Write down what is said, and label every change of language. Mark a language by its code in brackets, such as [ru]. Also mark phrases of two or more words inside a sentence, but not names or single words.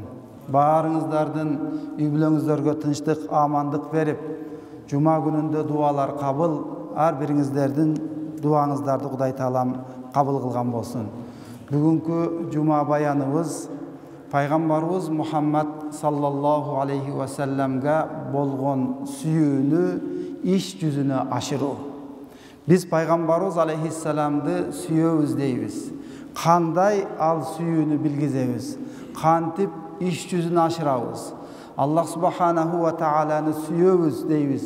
[ky] Баарыңыздардын үй бүлөңүздөргө тынчтык, амандык берип, жума күнүндө дуалар кабыл, ар бириңиздердин дуаңыздарды Кудай Таалам кабыл кылган болсун. Бүгүнкү жума баяныбыз пайгамбарыбыз Мухаммад [ar] صلى الله عليه وسلم [ky] болгон сүйүүнү иш жүзүнө ашыруу. Биз пайгамбарыбыз алейхиссаламды сүйөбүз дейбиз. Кандай ал сүйүүнү билгизебиз? Кантип иш жүзүнө ашырабыз? [ar] الله سبحانه وتعالى [ky] сүйөбүз дейбиз.